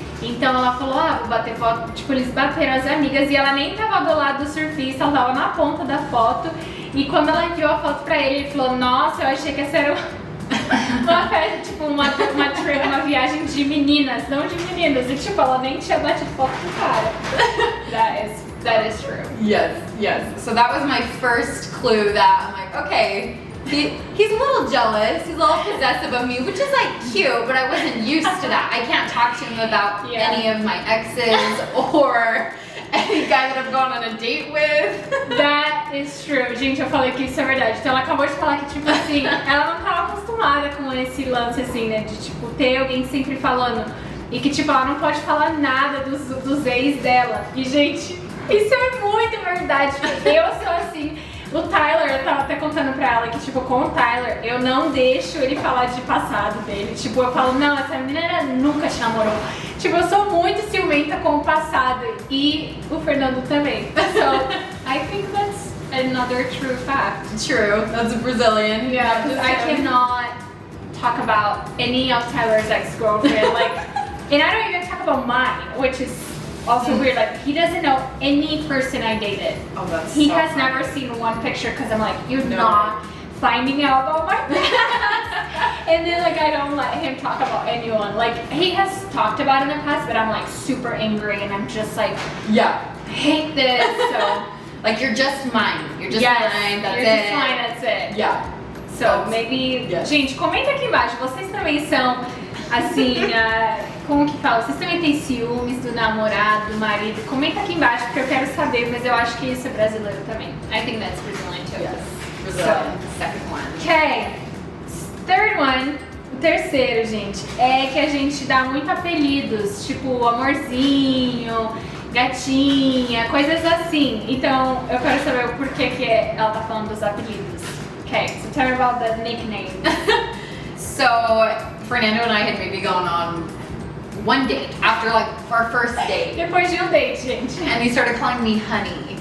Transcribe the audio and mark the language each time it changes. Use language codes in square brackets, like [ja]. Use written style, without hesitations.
[pt] Então ela falou, vou bater foto, tipo, eles bateram as amigas, e ela nem tava do lado do surfista, ela tava na ponta da foto. E quando ela enviou a foto pra ele, ele falou, nossa, eu achei que essa era uma festa, tipo, uma viagem de meninas, não de meninos. E tipo, ela nem tinha batido foto com o cara. [en] That is That is true. Yes. So that was my first clue that I'm like, okay, he's a little jealous, he's a little possessive of me, which is like cute, but I wasn't used to that. I can't talk to him about any of my exes or any guy that I've gone on a date with. That is true. [pt] Gente, eu falei que isso é verdade. Então ela acabou de falar que, tipo assim, ela não tava acostumada com esse lance assim, né? De, tipo, ter alguém sempre falando. E que, tipo, ela não pode falar nada dos ex dela. E, gente, isso é muito verdade. Eu sou assim. O Tyler, eu tava até contando pra ela que, tipo, com o Tyler, eu não deixo ele falar de passado dele. Tipo, eu falo, não, essa menina nunca te namorou. Tipo, eu sou muito ciumenta com o passado. E o Fernando também. [en] So, I think that's another true fact. True, that's a Brazilian. Yeah, because I cannot talk about any of Tyler's ex-girlfriend. Like, and I don't even talk about mine, which is also weird. Like, he doesn't know any person I dated. Oh, that's He so has funny. never seen one picture because I'm like, you're not finding out about my past. And then, like, I don't let him talk about anyone. Like, he has talked about it in the past, but I'm like super angry and I'm just like, I hate this. So, like, you're just mine. You're just mine. That's you're it. just mine, that's it. Yeah. So, maybe, [pt] gente, comenta aqui embaixo, vocês também são, assim, como que fala? Vocês também têm ciúmes do namorado, do marido? Comenta aqui embaixo, porque eu quero saber, mas eu acho que isso é brasileiro também. [en] I think that's Brazilian too. Yes. Brazilian. Second one. Okay, third one, [pt] o terceiro, gente, é que a gente dá muito apelidos, tipo amorzinho, gatinha, coisas assim. Então, eu quero saber o porquê que ela tá falando dos apelidos. [en] Okay, so tell me about the nickname. So, Fernando and I had maybe gone on one date after like our first date. [pt] Depois de date, gente. [en] And he started calling me honey.